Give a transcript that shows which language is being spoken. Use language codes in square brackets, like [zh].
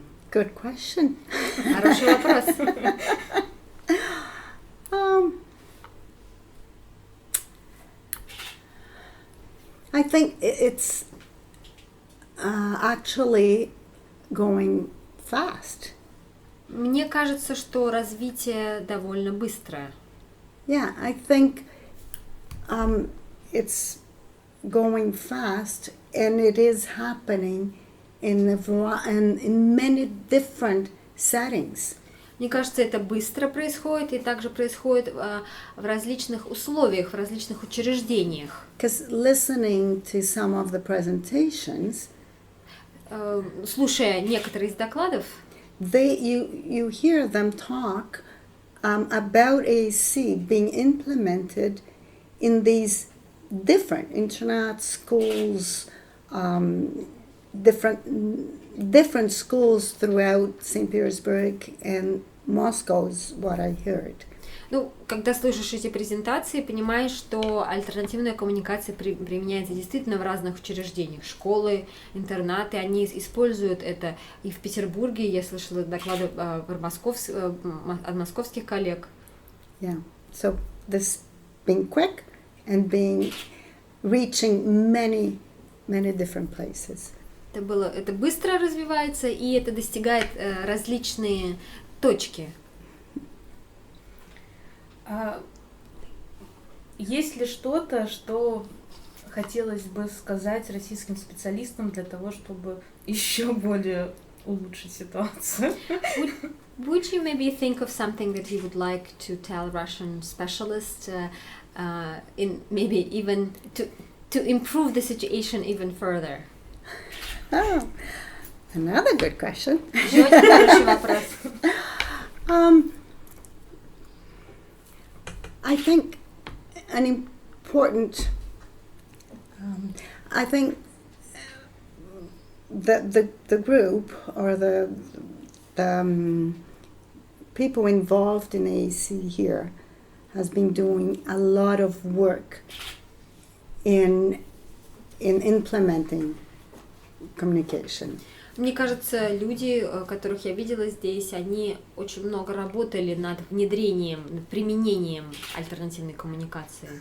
[en] Good question. [ru] Хороший вопрос. [en] I think it's actually going fast. [ru] Мне кажется, что развитие довольно быстрое. [en] Yeah, I think it's going fast, and it is happening in many different settings. [ru] Мне кажется, это быстро происходит и также происходит в различных условиях, в различных учреждениях. [en] Because listening to some of the presentations, [ru] слушая некоторые из докладов, [en] you hear them talk about AEC being implemented in these different internet schools, different schools throughout St. Petersburg and Moscow is what I heard. [ru] Ну, когда слышишь эти презентации, понимаешь, что альтернативная коммуникация применяется действительно в разных учреждениях. Школы, интернаты, они используют это. И в Петербурге я слышала доклады от московских коллег. [en] Yeah, so this being quick and reaching many different places. [ru] Это быстро развивается, и это достигает различные точки. Есть ли что-то, что хотелось бы сказать российским специалистам для того, чтобы еще более улучшить ситуацию? [en] Would you maybe think of something that you would like to tell Russian specialists, in maybe even to improve the situation even further? Oh, another good question. [ru] Еще один хороший вопрос. [en] I think an important. I think the group or the people involved in AEC here has been doing a lot of work in implementing communication. [ru] Мне кажется, люди, которых я видела здесь, они очень много работали над внедрением, над применением альтернативной коммуникации.